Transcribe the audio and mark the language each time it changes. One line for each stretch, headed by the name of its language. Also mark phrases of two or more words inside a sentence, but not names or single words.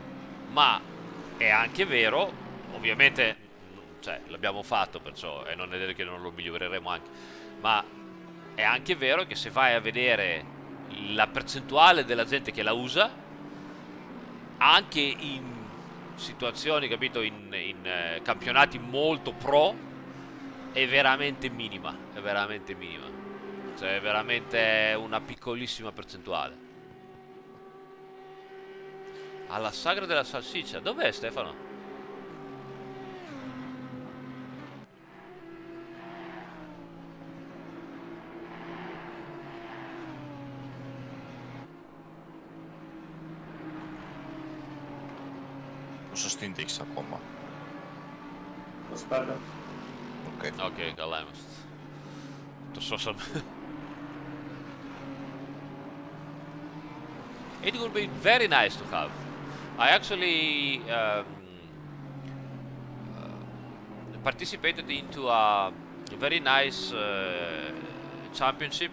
Italian: Ma è anche vero, ovviamente, l'abbiamo fatto, perciò, e non è detto che non lo miglioreremo anche, ma è anche vero che se vai a vedere la percentuale della gente che la usa, anche in situazioni, capito, in campionati molto pro, è veramente minima, cioè è veramente una piccolissima percentuale. Alla sagra della salsiccia, dov'è Stefano?
Greek: Πόσο stint έχεις ακόμα? 25. Οκ, καλά είμαστε. Το σώσαμε.
English: It would be very nice to have. I actually participated into a very nice championship.